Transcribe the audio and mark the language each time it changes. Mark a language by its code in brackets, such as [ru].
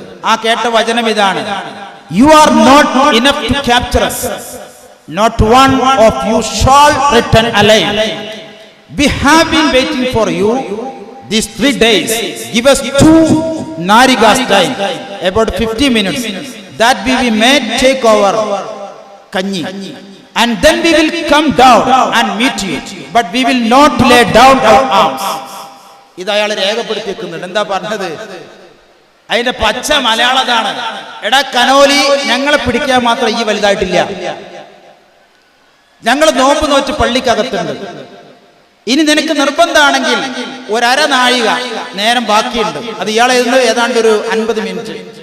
[ml] ആ കേട്ട വചനം ഇതാണ്: [en] You are not enough to capture us, not one of you shall return alive. We have been waiting for you these 3 days. Give us 2 narigas time, about 50 minutes, that we may take our kanyi, and then we will come down and meet you, but we will not lay down our arms. [ml] ഇത് അയാൾ രേഖപ്പെടുത്തിയിരിക്കുന്നുണ്ട്. എന്താ പറഞ്ഞത്? അതിന്റെ പച്ച മലയാളതാണ്. എടാ Conolly, ഞങ്ങളെ പിടിക്കാൻ മാത്രം ഈ വലുതായിട്ടില്ല, ഞങ്ങൾ നോമ്പ് നോറ്റ് പള്ളിക്കകത്തുണ്ട്. ഇനി നിനക്ക് നിർബന്ധമാണെങ്കിൽ 1/2 നാഴിക നേരം ബാക്കിയുണ്ട്, അത് ഇയാളെ ഏതാണ്ട് ഒരു 50 മിനിറ്റ്.